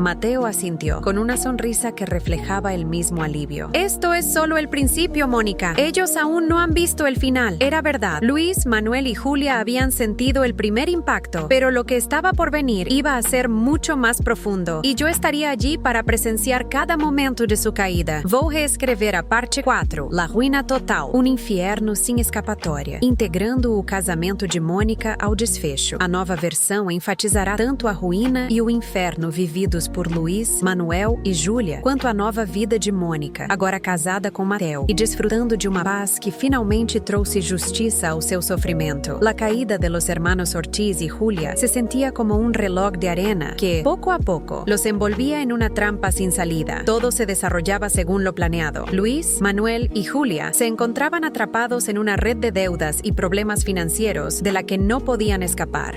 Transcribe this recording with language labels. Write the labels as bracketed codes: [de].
[es] Mateo asintió, con una sonrisa que reflejaba el mismo alivio. Esto es solo el principio, Mónica. Ellos aún no han visto el final. Era verdad. Luis, Manuel y Julia habían sentido el primer impacto, pero lo que estaba por venir iba a ser mucho más profundo, y yo estaría allí para presenciar cada momento de su caída. [pt] Vou reescrever a parte 4, [es] La Ruína Total, [pt] um inferno sem escapatória, integrando o casamento de Mônica ao desfecho. A nova versão enfatizará tanto a ruína e o inferno vividos por Luís, Manuel e Júlia, quanto a nova vida de Mônica, agora casada com Mateo e desfrutando de uma paz que finalmente trouxe justiça ao seu sofrimento. [es] La caída de los hermanos Ortiz y Julia se sentía como un reloj de arena que, poco a poco, los envolvía en una trampa sin salida. Todo se desarrollaba según lo planeado. Luis, Manuel y Julia se encontraban atrapados en una red de deudas y problemas financieros de la que no podían escapar.